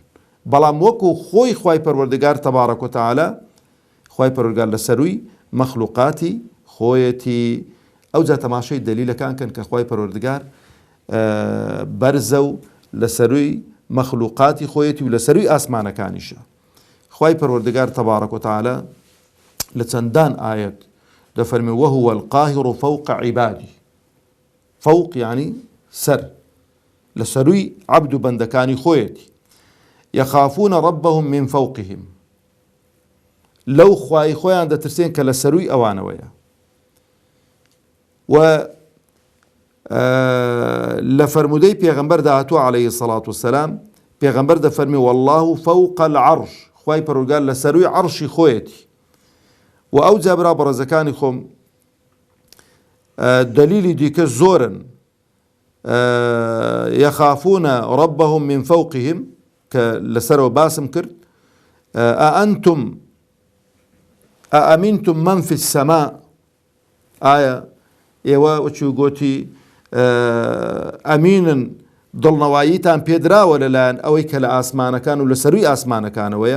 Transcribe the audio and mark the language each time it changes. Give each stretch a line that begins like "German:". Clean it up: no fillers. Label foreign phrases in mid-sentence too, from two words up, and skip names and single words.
Central Kurdish: بەڵام وەکو خۆی خوای پەروەردگار
Arabic: تەبارەک و تەعالە
Central Kurdish: خوای پەروەردگار لە سەروی مەخلوقاتی خۆیەتی. ئەو جا تەماشای دەلیلەکان کەن کە خوای پەروەردگار بەرزە و لە سەروی مەخلوقاتی خۆیەتی و لە سەروی ئاسمانەکانیشە. خوای پەروەردگار
Arabic: تەبارەک و تەعالە
Central Kurdish: لە چەندان ئایەت دەفەرمێ
Arabic: وهو القاهر فوق عبادی.
Central Kurdish: فوق یعنی سەر، لە سەروی عەبد و بەندەکانی خۆیەتی.
Arabic: يخافون ربهم من فوقهم
Central Kurdish: لەو خوای خۆیان دەترسێن کە لە سەروی ئەوانەوەیە. و لە فەرمودەی پێغەمبەر داهاتووە
Arabic: عەلەیهی سەڵات وسەلام
Central Kurdish: پێغەمبەر دەفەرمێ
Arabic: والله فوق العرش
Central Kurdish: خوای پەروەردگار لە سەروی عەرشی خۆیەتی. و ئەو جا برا بەڕێزەکانی خۆم دلیلی دیکە زۆرن
Arabic: يخافون ربهم من فوقهم
Central Kurdish: کە لەسەرەوە باسم کرد
Arabic: ئەئەمینتم من في السەما
Central Kurdish: ئایا ئێوە وەچی گوتی ئەمینن دڵنەواییتان پێدراوە لەلایەن ئەوەی کە لە ئاسمانەکان و لە سەروی ئاسمانەکانەوەیە.